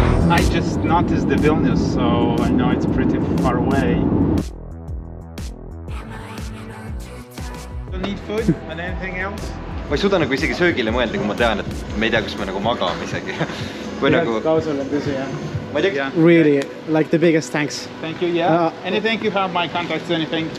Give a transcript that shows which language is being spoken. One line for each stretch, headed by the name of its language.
English: I just noticed the Vilnius, so I know it's pretty far away. Don't need food and anything else?
Estonian: Ma ei suuda nagu isegi söögile mõelda, kui ma tean, et me ei tea, kus me nagu magame isegi. Või nagu... Ma ei tea,
English: Really, like the biggest thanks. Thank you, yeah. Anything, you have my contacts, anything.